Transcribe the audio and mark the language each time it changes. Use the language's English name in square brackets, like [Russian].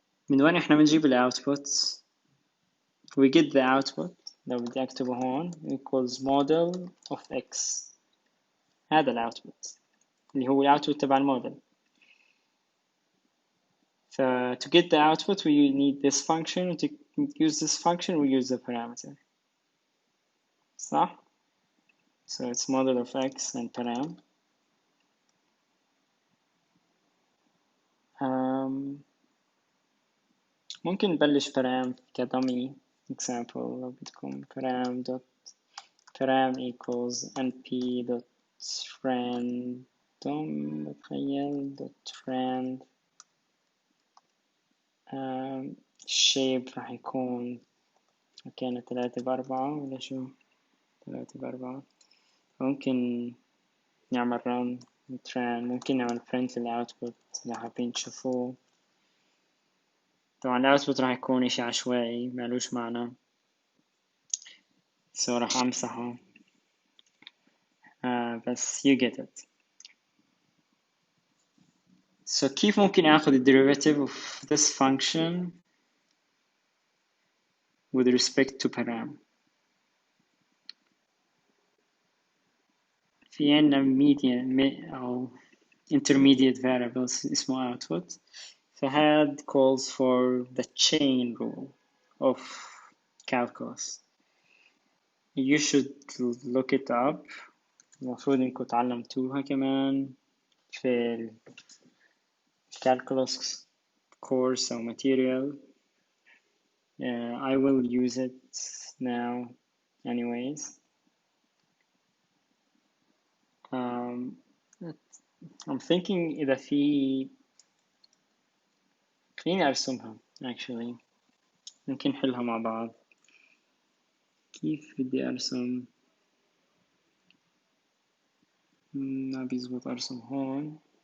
[Arabic] من وين احنا بنجيب الاوتبوت؟ [English] we get the output [Arabic] لو بدي اكتبه هون [English] equals model of x. [Arabic] هذا الاوتبوت اللي هو الاوتبوت تبع الموديل. [English] to get the output we need this function. To use this function we use the parameter. [Arabic] صح؟ [English] it's model of x and param. [Arabic] ممكن نبلش param كدمي example لو بدكم. [English] param equals np dot random [Arabic] بتخيل [English] dot rand. [Arabic] shape راح يكون كان 3 ب4 ولا شو؟ 3 ب4. ممكن نعمل run trend. ممكن نعمل print الاوتبوت إذا حابين تشوفوه. طبعا الاوتبوت راح يكون اشي عشوائي مالوش معنى، راح امسحه. بس [English] you get it. So [Arabic] كيف ممكن اخذ [English] the derivative of this function with respect to param. [Arabic] في عندنا median أو [English] intermediate variables [Arabic] اسمه output. فهاد [English] calls for the chain rule of calculus. You should look it up. [Arabic] المفروض انكم تعلمتوها كمان في calculus course أو material. [English] I will use it now anyways. I'm thinking [Arabic] إذا خليني أرسمها [English] actually [Arabic] ممكن نحلها مع بعض. كيف بدي أرسم؟ ما بيزبط أرسم هون.